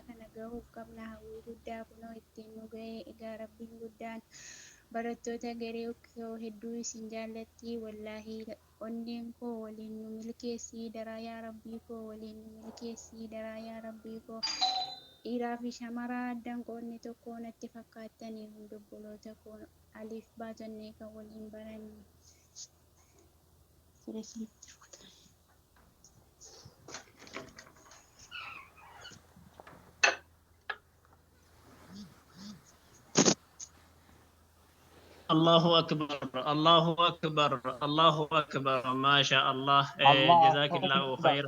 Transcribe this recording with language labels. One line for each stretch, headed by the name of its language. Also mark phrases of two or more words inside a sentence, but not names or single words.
Oromo: kana gahuuf qabna hawwii guddaa kunoo ittiin nu ga'ee egaa rabbiin guddaan barattoota garee koo hedduu isin jaallatti wallaahi onneen koo waliin nu milkeessii daraa yaa rabbii koo waliin nu milkeessii daraa yaa rabbii koo dhiiraa fi shamaraa addaan qoodne tokko natti fakkaatanii hundubboloota kun aliif baatonnee kan waliin baranne.
Arabic: الله أكبر الله أكبر الله أكبر ما شاء الله جزاك الله خيرا